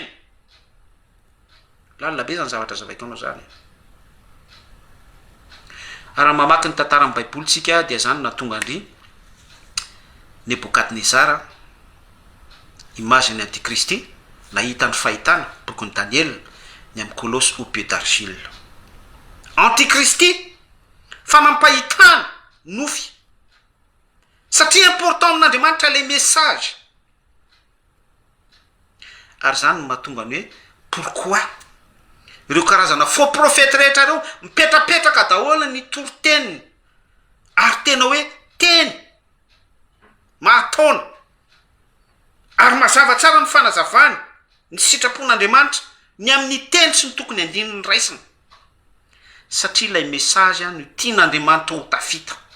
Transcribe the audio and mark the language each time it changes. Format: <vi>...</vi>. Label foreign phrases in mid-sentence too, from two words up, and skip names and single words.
<mg>Lalina be zany zavatra zavaiko anao zany. Raha mamaky ny tantara amin'ny baibolitsika dia zany natonga andry Nebukadnezara, imageny antikristy, nahita ny fahitana tokony Daniel ny amin'ny</mg> <fr>colosse au pied d'argile.</fr> <mg>Antikristy fanampahitana nofy. Satria important amin'Andriamanitra le message. Ary zany mahatonga ny hoe pourquoi ireo karazana</mg> <fr>faux prophète</fr> <mg>rehetra reo mipetrapetraka daholo ny toro-teniny ary tena hoe teny mahataona ary mazava tsara ny fanazavany ny sitrapon'Andriamanitra ny amin'ny teny sy ny tokony andininy raisina satria ilay message no tian'Andriamanitra ho tafita.</mg>